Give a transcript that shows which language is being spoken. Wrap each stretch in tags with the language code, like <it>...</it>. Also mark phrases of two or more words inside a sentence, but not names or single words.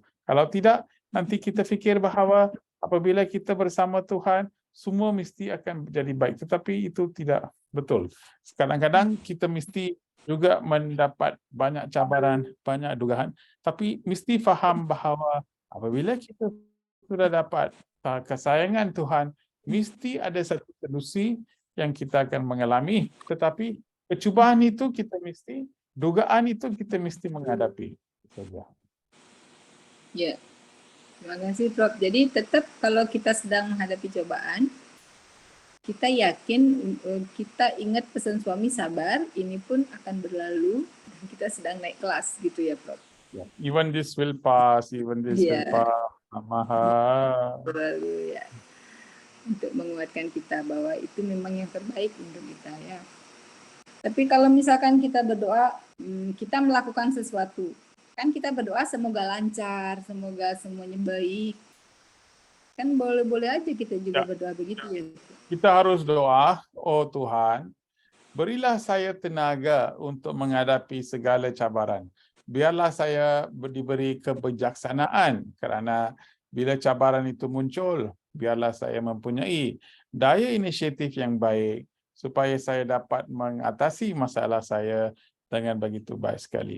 <ms>Kalau tidak, nanti kita fikir bahawa apabila kita bersama Tuhan, semua mesti akan menjadi baik. Tetapi itu tidak betul. Kadang-kadang kita mesti juga mendapat banyak cabaran, banyak dugaan. Tapi mesti faham bahawa apabila kita sudah dapat kesayangan Tuhan, mesti ada satu solusi yang kita akan mengalami, tetapi kecubaan itu dugaan itu kita mesti menghadapi.</ms> <id>Ya, terima kasih Prof. Jadi tetap kalau kita sedang menghadapi cobaan, kita yakin, kita ingat pesan suami sabar, ini pun akan berlalu, dan kita sedang naik kelas gitu ya Prof.</id> <en>Even this will pass, even this will pass.</en> <id>Berlalu ya. Untuk menguatkan kita bahwa itu memang yang terbaik untuk kita ya. Tapi kalau misalkan kita berdoa, kita melakukan sesuatu, kan kita berdoa semoga lancar, semoga semuanya baik. Kan boleh-boleh aja kita juga berdoa begitu ya. Kita harus doa,</id> <ms>oh Tuhan, berilah saya tenaga untuk menghadapi segala cabaran. Biarlah saya diberi kebijaksanaan kerana bila cabaran itu muncul, biarlah saya mempunyai daya inisiatif yang baik supaya saya dapat mengatasi masalah saya dengan begitu baik sekali.</ms>